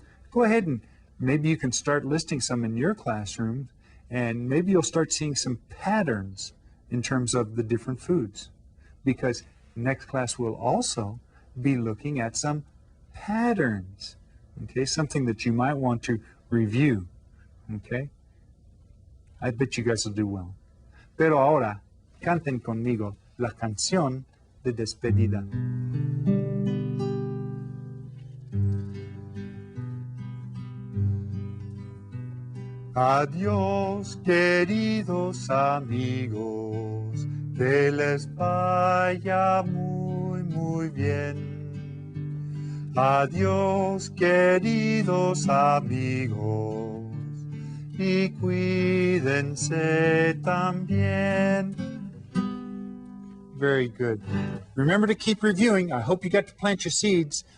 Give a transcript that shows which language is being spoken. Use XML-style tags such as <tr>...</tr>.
<en>Go ahead and maybe you can start listing some in your classroom, and maybe you'll start seeing some patterns in terms of the different foods. Because next class will also be looking at some patterns, okay? Something that you might want to review, okay? I bet you guys will do well.</en> <es>Pero ahora, canten conmigo la canción de despedida. Adiós, queridos amigos, que les vaya muy, muy bien. Adiós, queridos amigos, y cuídense también.</es> <en>Very good. Remember to keep reviewing. I hope you got to plant your seeds.</en>